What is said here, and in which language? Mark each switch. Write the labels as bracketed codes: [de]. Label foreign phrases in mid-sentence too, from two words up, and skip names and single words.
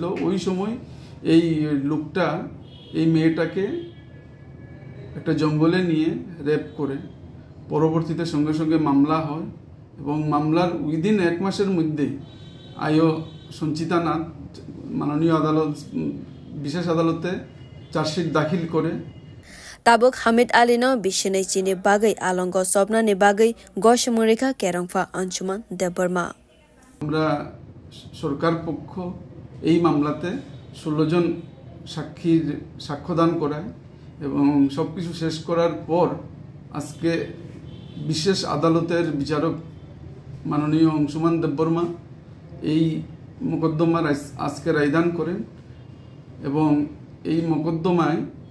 [bn] ওই সময় এই লোকটা এই মেয়েটাকে একটা জঙ্গলে নিয়ে রেপ করে পরবর্তীতে সঙ্গে সঙ্গে মামলা হয় এবং মামলার উইদিন 1 মাসের মধ্যেই আইও সঞ্চিতানাথ মাননীয় আদালত বিশেষ আদালতে চার্জশিট দাখিল করে। [trp] ताबुक हामिद आलीनो बिसिनै चिनि बागै आलंग सपनानि बागै गशमुरिखा केरंफा अंशुमान देबबर्मा। [bn] আমরা সরকার পক্ষ এই মামলাতে 16 জন সাক্ষীর সাক্ষ্যদান করায় এবং সবকিছু শেষ করার পর আজকে বিশেষ আদালতের বিচারক মাননীয় অংশুমান দেববর্মা এই মোকদ্দমার আজকে রায়দান করেন এবং এই মোকদ্দমায়